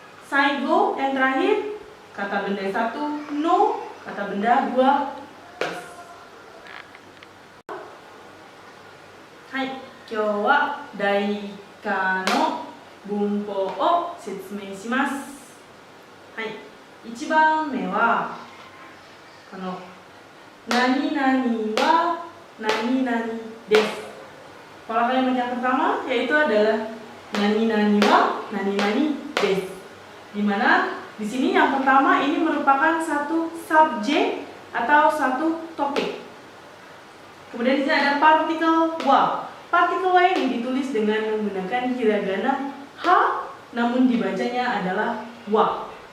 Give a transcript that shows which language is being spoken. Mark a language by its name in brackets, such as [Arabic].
[Indonesian] Saigo yang terakhir kata benda 1 no, kata benda 2 [Japanese] はい、今日は第1課の文法を説明します。はい、1番目はこの何々は何々です。 [Indonesian] Pola kalimat yang pertama yaitu adalah [Japanese] nani nani wa nani nani desu. [Indonesian] Di mana di sini yang pertama ini merupakan satu subjek atau satu topik. Kemudian di sini ada partikel wa. Partikel wa ini ditulis dengan menggunakan hiragana ha, namun dibacanya adalah wa.